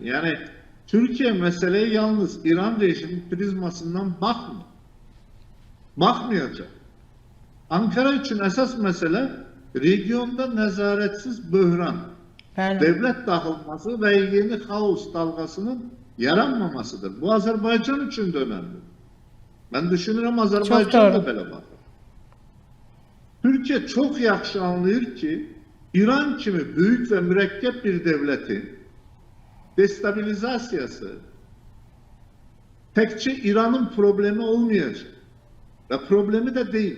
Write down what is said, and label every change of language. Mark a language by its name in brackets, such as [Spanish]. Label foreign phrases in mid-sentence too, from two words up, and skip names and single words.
[Turkish] Yani Türkiye meseleye yalnız İran rejimi prizmasından bakmayacak. Ankara için esas mesele regionda nezaretsiz böhran, devlet dağılması ve yeni kaos dalgasının yaranmamasıdır. [Azerbaijani] Bu Azərbaycan üçün də önəmli. Mən düşünürəm Çox Azərbaycan da doğru. belə baxır. [Turkish] Türkiye çok yaxşı anlayır ki, İran kimi büyük ve mürekkep bir devletin destabilizasiyası tekçe İran'ın problemi olmayacak. Ve problemi de değil.